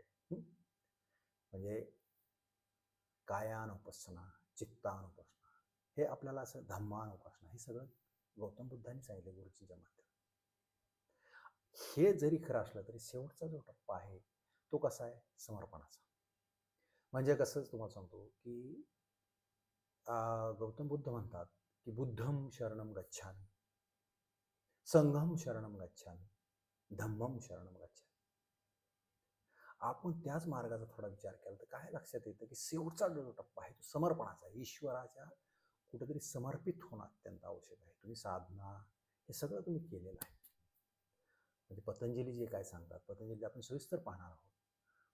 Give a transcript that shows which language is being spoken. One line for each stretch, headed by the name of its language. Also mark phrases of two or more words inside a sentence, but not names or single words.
Marathi: म्हणजे कायानुपसना, चित्तानुपसना, हे आपल्याला असं धम्मानुपसना, हे सगळं गौतम बुद्धांनी सांगितलं गुरुजींच्या माध्यमातून. हे जरी खरं असलं तरी शेवटचा जो टप्पा आहे तो कसा आहे, समर्पणाचा. म्हणजे कसं तुम्हाला सांगतो की गौतम बुद्ध म्हणतात की
Pali: बुद्धम शरणम गच्छामि, संघम शरणम गच्छामि, धम्मम शरणम गच्छामि.
Marathi: आपण त्याच मार्गाचा थोडा विचार केला तर काय लक्षात येतं की शेवटचा जो टप्पा आहे तो समर्पणाचा आहे. ईश्वराच्या कुठेतरी समर्पित होणं अत्यंत आवश्यक आहे. तुम्ही साधना हे सगळं तुम्ही केलेलं आहे. म्हणजे पतंजली जे काय सांगतात, पतंजली आपण सविस्तर पाहणार आहोत.